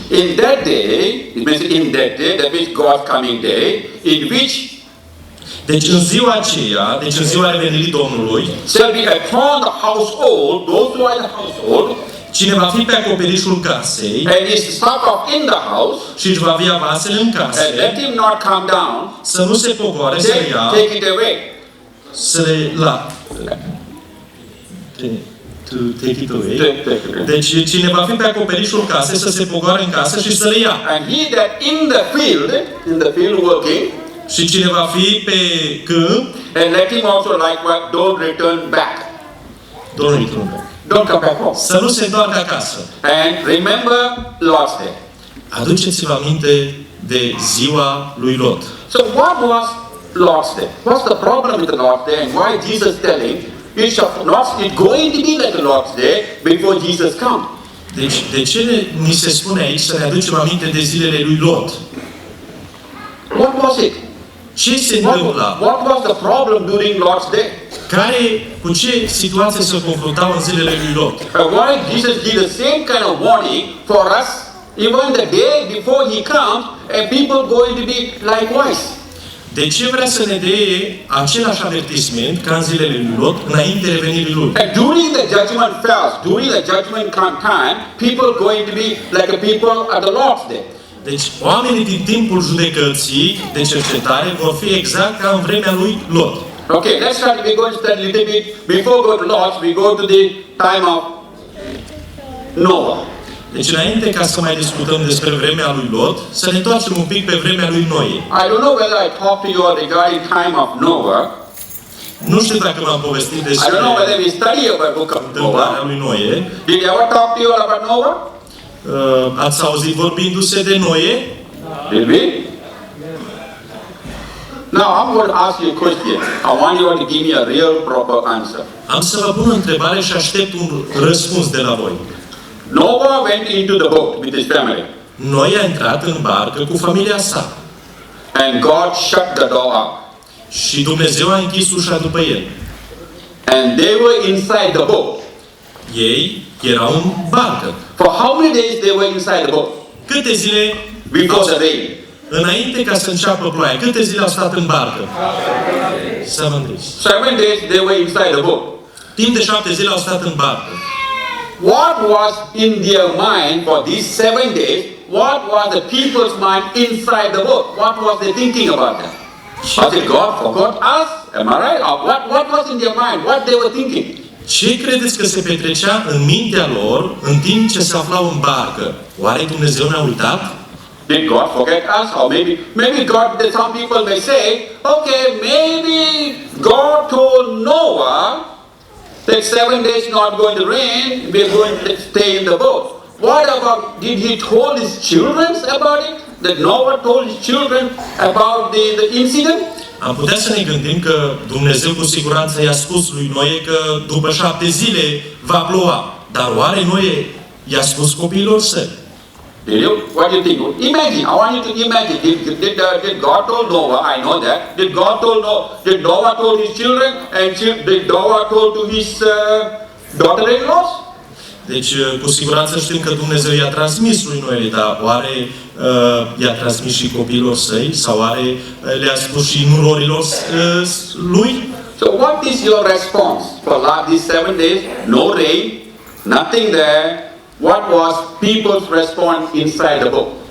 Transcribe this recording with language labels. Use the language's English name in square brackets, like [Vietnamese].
[English] In that day, it means in that day, that means God's coming day, in which [Romanian] Deci în ziua aceea, deci în ziua revenirii Domnului, [English] shall be upon the household, those who are in the household, [Romanian] cine va fi pe acoperișul casei [English] and is stuck up in the house, [Romanian] și își va avea vasele în [English] and let [Romanian] case, [English] him not come down, [Romanian] să nu se pogoare, să le ia, [English] take it away. [Romanian] să le la. [English] To take it away. Take it away. [Romanian] Deci cine va fi pe acoperișul casei să se pogoare în casă și să le ia. [English] And he that in the field working, [Romanian] Și cine va fi pe câmp, [English] and let him also likewise don't return back. Domnul Itrumbe, Don't come back home. [Romanian] să nu se întoarcă acasă. [English] And remember Lot's day. [Romanian] Aduceți-vă aminte de ziua lui Lot. [English] So what was Lot's day? What's the problem with the Lot's day and why Jesus telling it's going to be like a Lot's day before Jesus comes? [Romanian] Deci, de ce ni se spune aici să ne aducem aminte de zilele lui Lot? [English] What was it? [Romanian] Ce se întâmpla? [English] What was the problem during Lot's day? [Romanian] Cu ce situație se confruntau în zilele lui Lot? [English] Why Jesus did the same kind of warning for us even the day before He comes and people going to be likewise? [Romanian] De ce vrea să ne dea același avertisment ca în zilele lui Lot înainte revenirii lui? [English] And during the judgment fast, during the judgment time, people going to be like the people at the Lord's day. [Romanian] Deci, oamenii din timpul judecății de cercetare vor fi exact ca în vremea lui Lot. [English] Okay, let's start. We're going to study a little bit. Before we go to Lot, we go to the time of Noah. [Romanian] Deci, înainte ca să mai discutăm despre vremea lui Lot, să ne întoarcem un pic pe vremea lui Noe. [English] I don't know whether I talked to you regarding time of Noah. [Romanian] Nu știu dacă m-am povestit [English] I [Romanian] despre [English] don't know whether we study about book of [Romanian] întâmplarea [English] Noah. [Romanian] lui Noe. [English] Did I ever talk to you about Noah? [Romanian] Ați auzit vorbindu-se de Noe? [English] Did we? Now I'm going to ask you a question. I want you to give me a real proper answer. [Romanian] Am să vă pun o întrebare și aștept un răspuns de la voi. [English] Noah went into the boat with his family. [Romanian] Noe a intrat în barcă cu familia sa [English] And God shut the door up. [Romanian] și Dumnezeu a închis ușa după el. [English] And they were inside the boat. [Romanian] Ei erau în barcă. [English] For how many days they were inside the boat? [Romanian] Câte zile [English] Before the rain. [Romanian] înainte ca să înceapă ploaia, câte zile au stat în barcă? [English] 7 days. 7 days they were inside the boat. [Romanian] Timp de 7 zile au stat în barcă. [English] What was in their mind for these 7 days? What was the people's mind inside the boat? What was they thinking about that? Was it God forgot us? Am I right? Or what was in their mind? What they were thinking? [Romanian] Ce credeți că se petrecea în mintea lor în timp ce se aflau în barcă? Oare Dumnezeu ne-a uitat? [English] Did God forget us? Or maybe God, some people may say, okay, maybe God told Noah that 7 days not going to rain, we're going to stay in the boat. What about, did he told his children about it? That Noah told his children about the incident? [Romanian] Am putea să ne gândim că Dumnezeu cu siguranță i-a spus lui Noe că după 7 zile va ploua. Dar oare Noe i-a spus copiilor săi? [English] What do you think? Imagine, I want you to imagine. Did God told Noah, I know that. Did Noah told his children and did Noah told to his daughter-in-laws? [Romanian] Deci, cu siguranță știm că Dumnezeu i-a transmis lui Noe, dar oare i-a transmis și copiilor săi? Sau oare le-a spus și nurorilor lui? [English] So what is your response for these 7 days? No rain, nothing there. What was people's response inside the boat?